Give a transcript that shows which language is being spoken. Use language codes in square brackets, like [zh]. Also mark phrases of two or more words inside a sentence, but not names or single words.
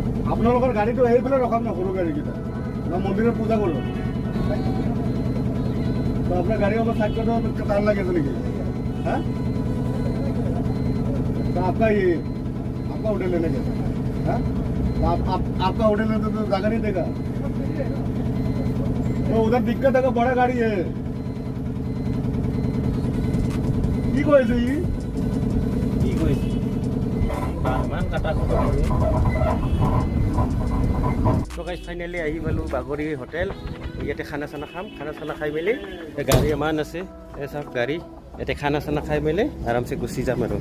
[as] আপোনালোকৰ গাড়ীটো সেইফালে ৰখাম না, সৰু গাড়ীকেইটা না মন্দিৰত পূজা কৰোঁ। তো আপোনাৰ গাড়ি অলপ [hi] সাইড कर दो, टाइम लगेगा नहीं हाँ? तो आपका होटल लेने का हाँ? तो आपका होटल लेने तो जगह नहीं देगा, तो उधर दिक्कत है, बड़ा गाड़ी है। [as] কি কইছে ই? কি কইছে? মান কাটা খতম হৈ তো গাইজ ফাইনেলি আহি পালোঁ বাগৰি হোটেল। ইয়াতে খানা চানা খাম, খানা চানা খাই মেলি গাড়ী ইমান আছে, এই চাওক গাড়ী, ইয়াতে খানা চানা খাই মেলি আৰামছে গুচি যাম আৰু।